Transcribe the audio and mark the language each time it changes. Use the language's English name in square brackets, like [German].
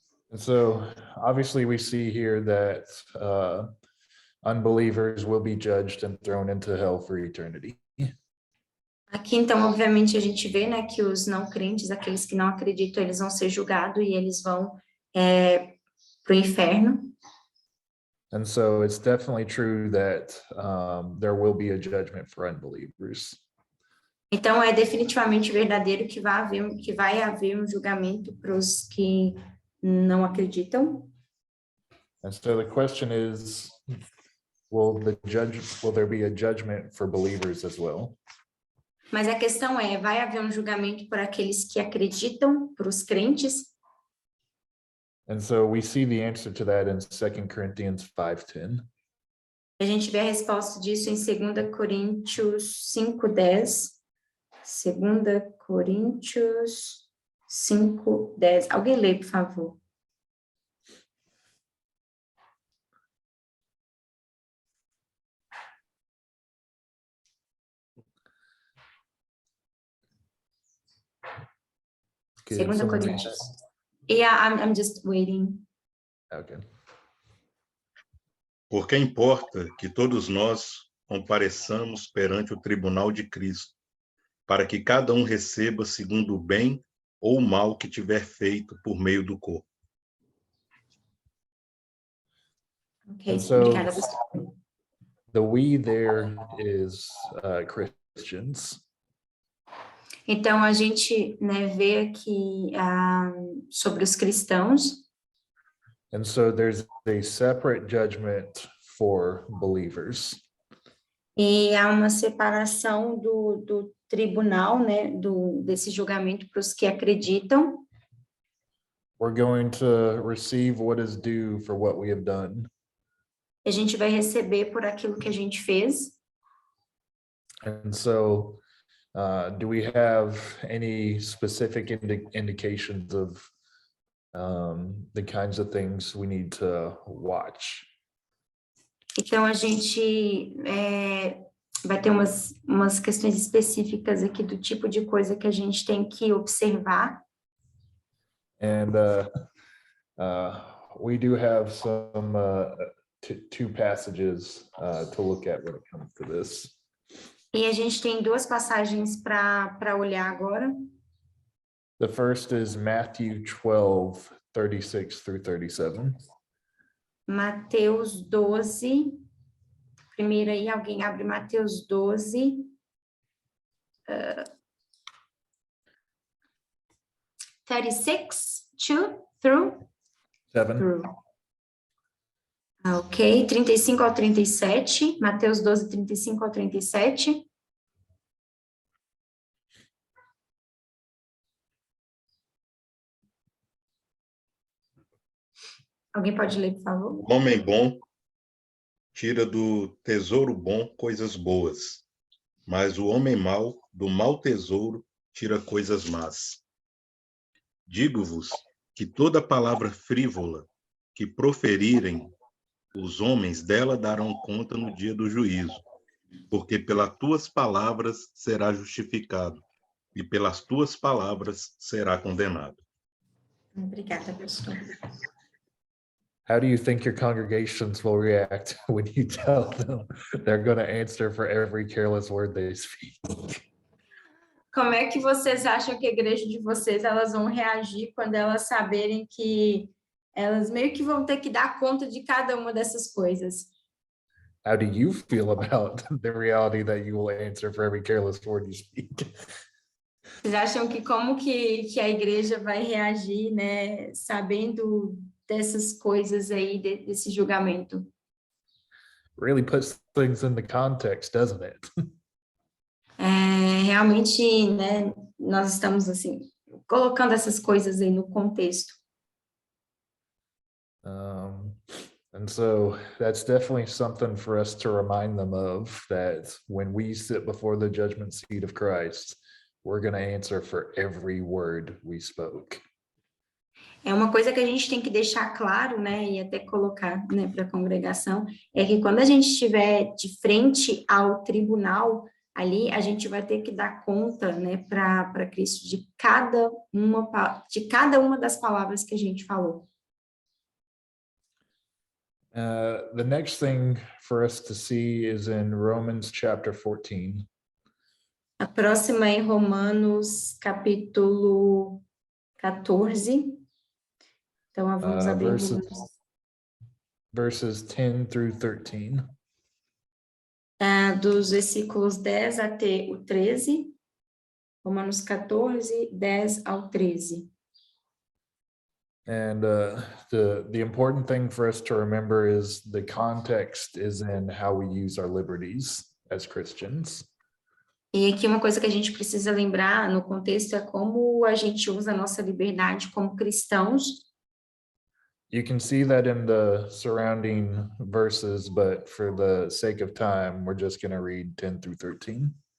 [English] And so obviously we see here that unbelievers will be judged and thrown into hell for eternity. [Portuguese] Aqui, então, obviamente, a gente vê, né, que os não crentes, aqueles que não acreditam, eles vão ser julgados e eles vão para o inferno. [English] And so it's definitely true that there will be a judgment for unbelievers. [Portuguese] Então, é definitivamente verdadeiro que vai haver um julgamento para os que não acreditam. [English] And so the question is, will there be a judgment for believers as well? [Portuguese] Mas a questão é, vai haver um julgamento por aqueles que acreditam, para os crentes? [English] And so we see the answer to that in 2 Corinthians 5:10. [Portuguese] A gente vê a resposta disso em 2 Coríntios 5:10. 2 Coríntios 5:10. Alguém lê, por favor. [English] Could someone read Coríntios. Yeah, I'm just waiting. that? Okay. [Portuguese] Porque importa que todos nós compareçamos perante o tribunal de Cristo, para que cada um receba segundo o bem ou o mal que tiver feito por meio do corpo. Ok, [English] And so- [Portuguese] obrigada, Gustavo. [English] The we there is Christians. [Portuguese] Então, a gente, né, vê aqui sobre os cristãos. [English] And so there's a separate judgment for believers. [Portuguese] E há uma separação do tribunal, né, desse julgamento para os que acreditam. [English] We're going to receive what is due for what we have done. [Portuguese] A gente vai receber por aquilo que a gente fez. [English] And so, do we have any specific indications of the kinds of things we need to watch? [Portuguese] Então, a gente vai ter umas questões específicas aqui do tipo de coisa que a gente tem que observar. [English] And we do have some two passages to look at when it comes to this. [Portuguese] E a gente tem duas passagens para olhar agora. [English] The first is Matthew 12, 36 through 37. [Portuguese] Mateus 12, primeiro aí, alguém abre Mateus 12. [English] 36, 2 through? 7. Through. [Portuguese] Ok, 35 ao 37, Mateus 12, 35 ao 37. Alguém pode ler, por favor? O homem bom tira do tesouro bom coisas boas, mas o homem mau, do mau tesouro, tira coisas más. Digo-vos que toda palavra frívola que proferirem os homens dela darão conta no dia do juízo, porque pelas tuas palavras será justificado, e pelas tuas palavras será condenado. Obrigada, pastor. [English] How do you think your congregations will react when you tell them they're going to answer for every careless word they speak? [Portuguese] Como é que vocês acham que a igreja de vocês elas vão reagir quando elas saberem que elas meio que vão ter que dar conta de cada uma dessas coisas? [English] How do you feel about the reality that you will answer for every careless word you speak? [Portuguese] Vocês acham que como que a igreja vai reagir, né, sabendo dessas coisas aí, desse julgamento? [English] Really puts things into context, doesn't it? [Portuguese] Realmente, né, nós estamos, assim, colocando essas coisas aí no contexto. [English] And so that's definitely something for us to remind them of, that when we sit before the judgment seat of Christ, we're going to answer for every word we spoke. [Portuguese] É uma coisa que a gente tem que deixar claro, né, e até colocar, né, para a congregação, é que quando a gente estiver de frente ao tribunal, ali a gente vai ter que dar conta, né, para Cristo de cada uma das palavras que a gente falou. [English] The next thing for us to see is in Romans chapter 14. [Portuguese] A próxima é em Romanos, capítulo 14. Então, vamos abrir [English] verses 10 through 13. [Portuguese] Dos versículos 10 até o 13. Romanos 14, 10 ao 13. [English] And the important thing for us to remember is the context is in how we use our liberties as Christians. [Portuguese] E aqui uma coisa que a gente precisa lembrar no contexto é como a gente usa a nossa liberdade como cristãos. [English] You can see that in the surrounding verses, but for the sake of time, we're just going to read 10 through 13.